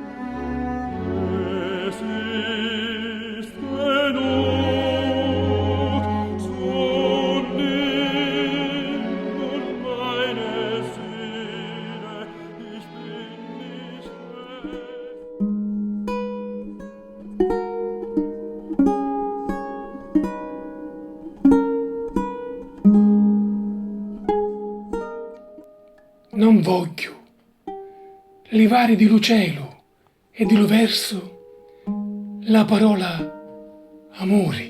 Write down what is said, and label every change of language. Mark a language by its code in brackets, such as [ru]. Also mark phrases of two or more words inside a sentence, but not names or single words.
[de] Es ist genug. So nimm nun meine Seele, ich bin nicht fest. [it] Non voglio levare di lo cielo e di lo verso la parola amore.